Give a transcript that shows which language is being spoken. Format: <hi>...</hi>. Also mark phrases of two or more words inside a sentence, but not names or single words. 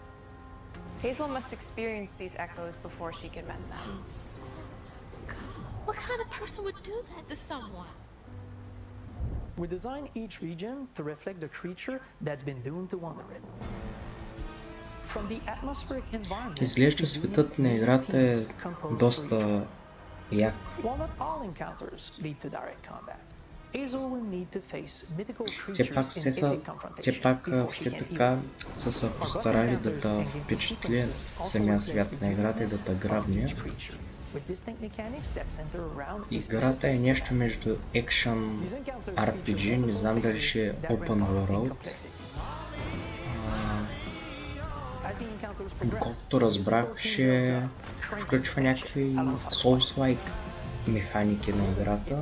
<en>Hazel must experience these echoes before she can mend them. What kind of person would do that to someone? We design each region to reflect the creature that's been doomed to wander it. From the atmospheric environment,</en> <bg>Изглежда светът на играта е доста як.</bg> <en>While not all encounters lead to direct combat, Hazel will need to face mythical</en> <bg>Те пак</bg> <en>creatures in epic confrontation</en> <bg>все така са се постарали да те впечатли самия свят на играта и да те грабне. Играта е нещо между</bg> <en>Action RPG,</en> <bg>не знам дали ще е</bg> <en>Open World.</en> <bg>Доколкото разбрах, ще включва някакви Souls-like механики на играта.</bg>